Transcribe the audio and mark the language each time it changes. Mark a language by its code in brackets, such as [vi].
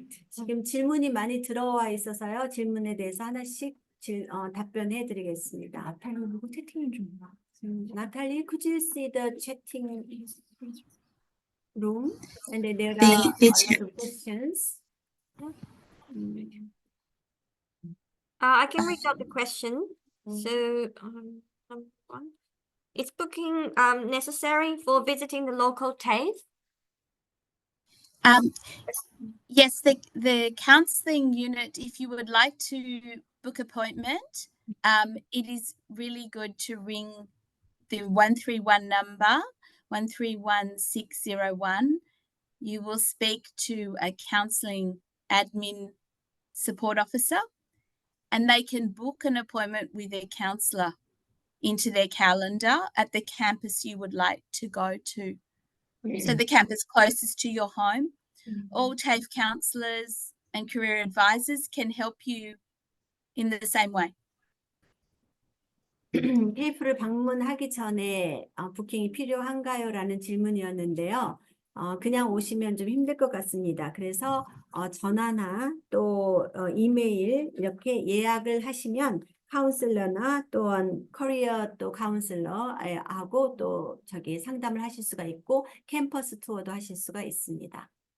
[ko] 지금 질문이 많이 들어와 있어서요. 질문에 대해서 하나씩 답변해 드리겠습니다. 나탈리 누구 채팅인 줄 몰라. [en] 나탈리, could you see the chatting room? And then there are a lot of questions. I can read out the question. So, one. Is booking necessary for visiting the local TAFE? Yes, the counselling unit, if you would like to book appointment, it is really good to ring the 131 number, 131601. You will speak to a counselling admin support officer and they can book an appointment with a counsellor into their calendar at the campus you would like to go to. So the campus closest to your home. All TAFE counsellors and career advisors can help you in the same way. [ko] 테이프를 방문하기 전에 부킹이 필요한가요? 라는 질문이었는데요. 그냥 오시면 좀 힘들 것 같습니다. 그래서 전화나 또 이메일 이렇게 예약을 하시면 카운슬러나 또한 커리어 또 카운슬러하고 또 저기 상담을 하실 수가 있고 캠퍼스 투어도 하실 수가 있습니다.